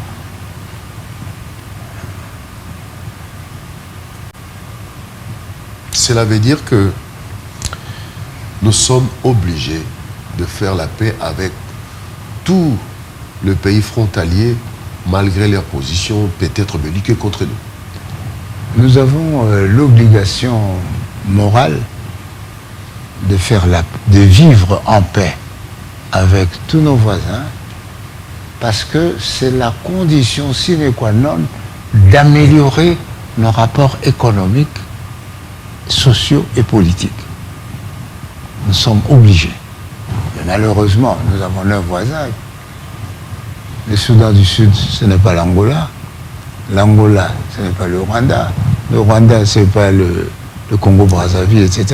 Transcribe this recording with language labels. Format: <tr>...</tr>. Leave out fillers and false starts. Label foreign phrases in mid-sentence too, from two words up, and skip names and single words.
<fr>Cela veut dire que nous sommes obligés de faire la paix avec tous les pays frontaliers, malgré leur position peut-être belliqueuse contre nous. Nous avons l'obligation morale de vivre en paix avec tous nos voisins, parce que c'est la condition</fr> <la>sine qua non</la> <fr>d'améliorer nos rapports économiques, sociaux et politiques. Nous sommes obligés. Mais malheureusement, nous avons 9 voisins. Le Soudan du Sud, ce n'est pas l'Angola. L'Angola, ce n'est pas le Rwanda. Le Rwanda, ce n'est pas le Congo-Brazzaville, etc.</fr>